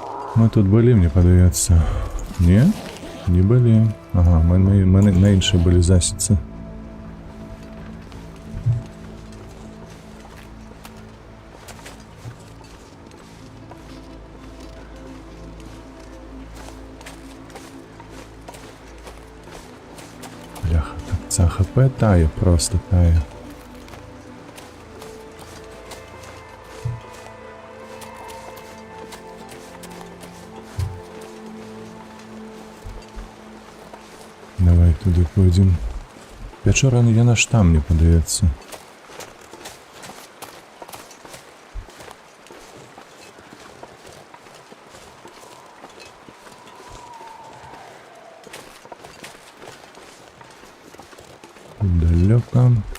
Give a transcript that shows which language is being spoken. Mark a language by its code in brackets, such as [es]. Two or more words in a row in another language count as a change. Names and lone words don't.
[be] Мы тут были, мне падаецца. Не? Не были. Ага, мы на іншай былі засіцы. [uk] Бляха, так ця ХП тає, просто тає. Давай туди пойдем. [be] Пячора яна ж там, мне падаецца. [uk] Далеко.